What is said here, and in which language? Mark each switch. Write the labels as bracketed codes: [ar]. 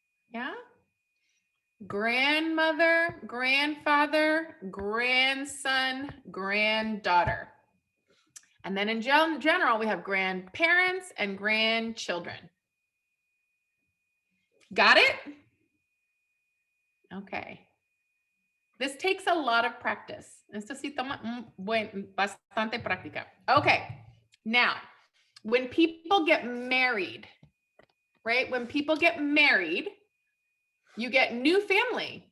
[en] Yeah? Grandmother, grandfather, grandson, granddaughter. And then in general, we have grandparents and grandchildren. Got it? Okay. This takes a lot of practice. [es] Esto sí toma bastante práctica. [en] Okay. Now, when people get married, right? When people get married, you get new family.